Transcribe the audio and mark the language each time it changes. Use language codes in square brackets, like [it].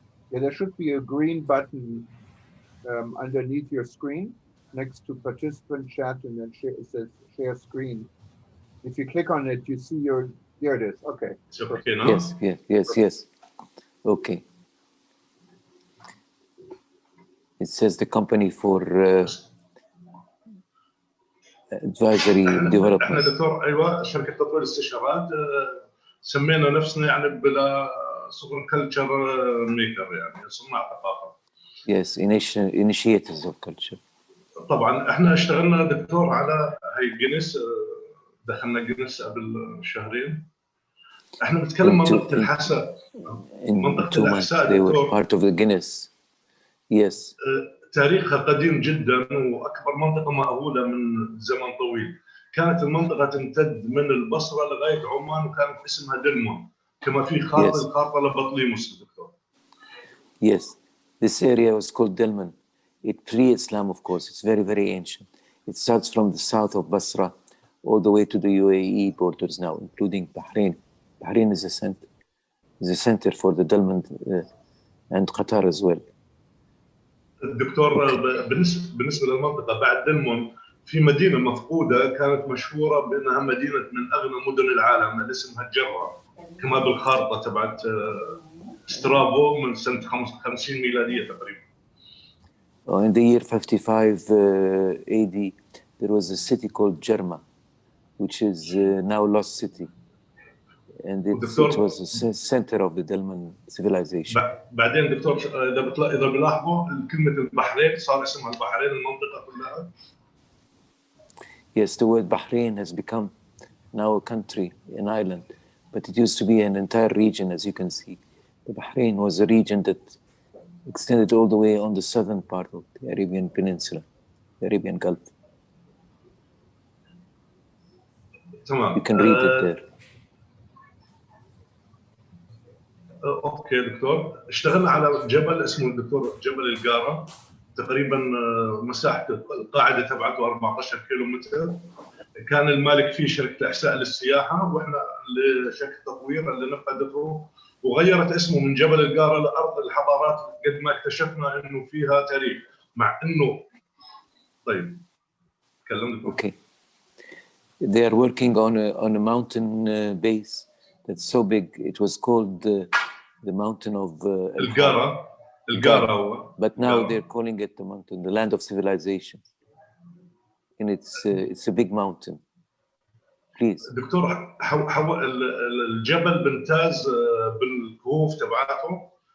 [en] Yeah, there should be a green button underneath your screen next to participant chat, and then it says share screen. If you click on it, you see your, there it is. Okay. It's okay now? Yes, yes, yes, yes. Okay. It says the company for advisory [ar] احنا [en] development. [ar] دكتور ايوه شركه تطوير استشارات سمينا نفسنا يعني بلا صغر [en] culture maker [ar] يعني صناع ثقافه. [en] Yes, initiators of culture. [ar] طبعا احنا اشتغلنا دكتور على هي جينيس، دخلنا جينيس قبل شهرين. احنا بنتكلم منطقه الحساء. [en] In 2 months they were part of the Guinness. Yes. [ar] تاريخها قديم جدا واكبر منطقه مأهوله من زمن طويل. كانت المنطقه تمتد من البصره لغايه عمان وكانت اسمها دلمون، كما في خارطه لبطليموس دكتور. [en] Yes, this area was called Delman. It pre-Islam, of course. It's very, very ancient. It starts from the south of Basra all the way to the UAE borders now, including Bahrain. Bahrain is a center for the Delman and Qatar as well. [ar] الدكتور بالنسبه للمنطقه بعد دلمون في مدينه مفقوده كانت مشهوره بانها مدينه من اغنى مدن العالم اللي اسمها الجره، كما بالخارطه تبعت سترابو من سنه 50 ميلاديه تقريبا. [en] In the year 55 AD, there was a city called Jerma, which is now lost city. And it was the center of the Delman civilization. [ar] بعدين دكتور اذا بلاحظوا كلمه البحرين صار اسمها البحرين المنطقه كلها. [en] Yes, the word Bahrain has become now a country, an island, but it used to be an entire region, as you can see. The Bahrain was a region that extended all the way on the southern part of the Arabian Peninsula, the Arabian Gulf. You can read it there. [ar] اوكي دكتور، اشتغلنا على جبل اسمه الدكتور جبل القاره، تقريبا مساحه القاعده تبعته 14 كيلو متر. كان المالك فيه شركه احساء للسياحه، واحنا شركه تطوير اللي نفذته وغيرت اسمه من جبل القاره لارض الحضارات، قد ما اكتشفنا انه فيها تاريخ، مع انه طيب كلمني. [en] Okay. They are working on a mountain base that's so big. It was called the mountain of [ar] القاره. [en] But now they're calling it the mountain, the land of civilization. And it's a big mountain. Please. [ar] دكتور الجبل بمتاز بالكهوف تبعاته.